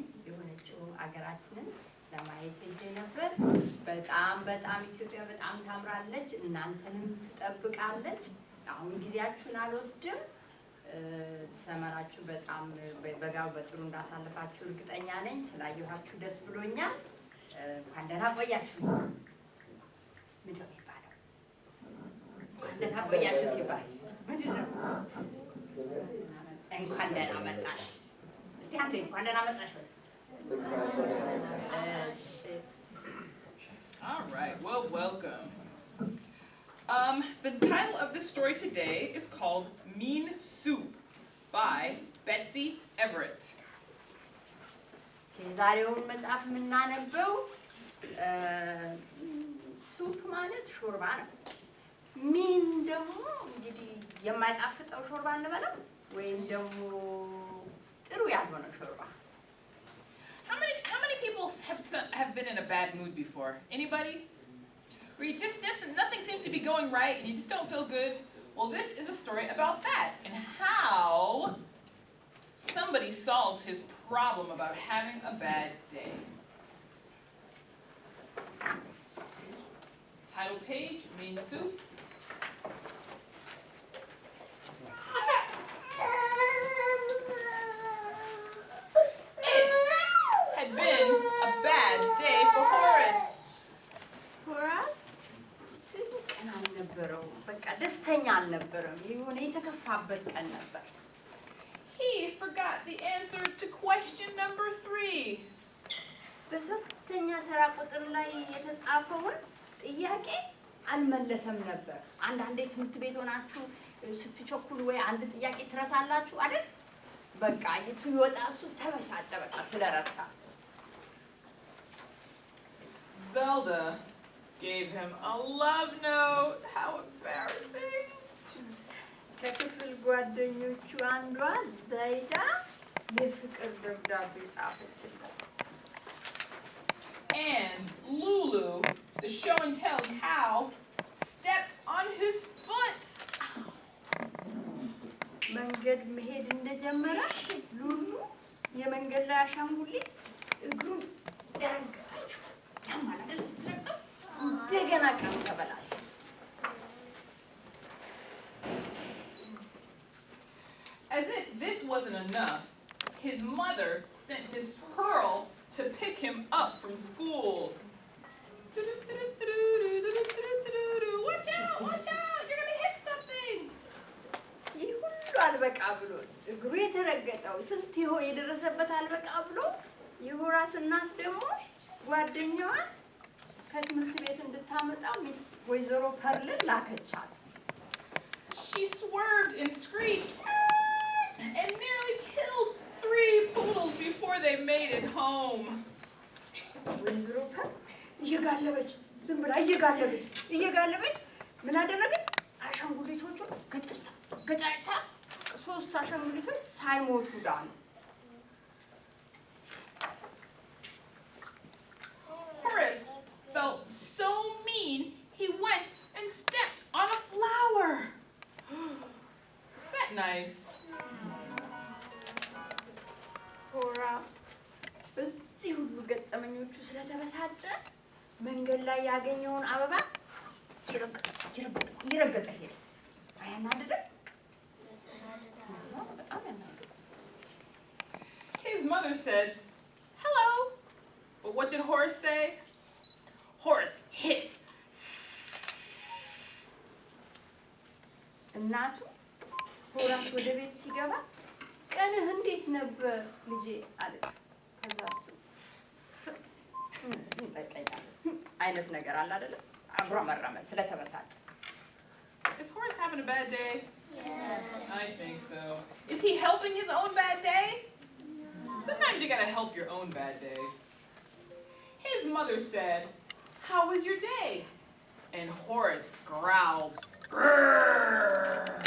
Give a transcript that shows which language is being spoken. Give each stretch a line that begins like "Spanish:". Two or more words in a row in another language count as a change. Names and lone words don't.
Amharic: የሆነችው ሀገራችንን ለማየት ሄጄ ነበር። በጣም ኢትዮጵያ በጣም ታምራለች፣ እናንተንም ትጠብቃለች። አሁን ጊዜያችሁን አልወስድም። ሰመራችሁ በጣም በጋው በጥሩ እንዳሳለፋችሁ እርግጠኛ ነኝ። ስላየኋችሁ ደስ ብሎኛል። እንኳን ደህና ቆያችሁ። ምንድን ነው የሚባለው? እንኳን ደህና ቆያችሁ ሲባል ምንድን ነው? እንኳን ደህና መጣሽ። እስቲ አንዴ እንኳን ደህና መጣሽ።
English: All right, well, welcome. The title of this story today is called Mean Soup by Betsy Everett.
Amharic: ዛሬውን መጽሐፍ የምናነበው ሱፕ ማለት ሾርባ ነው። ሚን ደግሞ እንግዲህ የማይጣፍጠው ሾርባ እንበለው ወይም ደግሞ ጥሩ ያልሆነ ሾርባ።
English: How many people have been in a bad mood before? Anybody? Where nothing seems to be going right and you just don't feel good? Well, this is a story about that and how somebody solves his problem about having a bad day. Title page, Mean Soup. It had been a bad day for Horace. Horace?
Amharic: ቀን አልነበረው። በቃ ደስተኛ አልነበረም። የሆነ የተከፋበት ቀን ነበር።
English: He forgot the answer to question number 3.
Amharic: በሶስተኛ ተራ ቁጥር ላይ የተጻፈውን ጥያቄ አልመለሰም ነበር። አንዳንዴ ትምህርት ቤት ሆናችሁ ስትቸኩሉ ወይ አንድ ጥያቄ ትረሳላችሁ አይደል? በቃ ይወጣ እሱ ተበሳጨ በቃ ስለረሳ።
English: Zelda gave him a love note. How embarrassing.
Amharic: ከክፍል ጓደኞቹ አንዷ ዘይዳ የፍቅር ደብዳቤ ጻፈችለት።
English: And Lulu, the show and tell cow, stepped on his foot.
Amharic: መንገድ መሄድ እንደጀመረ ሉሉ የመንገድ ላይ አሻንጉሊት እግሩን ደረገጠችው። ያማላል ስትረቀው እንደገና ቀኑ ተበላሸ።
English: As if this wasn't enough, his mother sent Miss Pearl to pick him up from school. Watch out, watch out, you're gonna hit something.
Amharic: ይህ ሁሉ አልበቃ ብሎ እግሩ የተረገጠው ስንት የደረሰበት አልበቃ ብሎ የሆራስ እናት ደግሞ ጓደኛዋ ከትምህርት ቤት እንድታመጣው ሚስ ወይዘሮ ፐርልን ላከቻት።
English: She swerved and screeched and nearly killed 3 poodles before they made it home.
Amharic: ወይዘሮ ፐር እየጋለበች ዝም ብላ እየጋለበች ምን አደረገች? አሻንጉሊቶቹ ገጫጭታ 3 አሻንጉሊቶች ሳይሞቱ ዳኑ።
English: Horace felt so mean he went and stepped on a flower. nice.
Amharic: ሆራ በዚህ ሁሉ ገጠመኞቹ ስለተበሳጨ መንገድ ላይ ያገኘውን አበባ ይረገጠ ሄደ። አያናድድም? በጣም ያናድድ።
English: His mother said, "Hello." But what did Horace say? Horace hissed.
Amharic: እናቱ ሆራስ ወደ ቤት ሲገባ ቀንህ እንዴት ነበር ልጄ አለች። ከዛ እሱ ይጠቀኛል አይነት ነገር አለ አይደለ? አጉረመረመ ስለተበሳጨ።
English: Is Horace having a bad day? Yeah. I think so. Is he helping his own bad day? Sometimes you gotta help your own bad day. His mother said, "How was your day?" And Horace growled, "Grrr."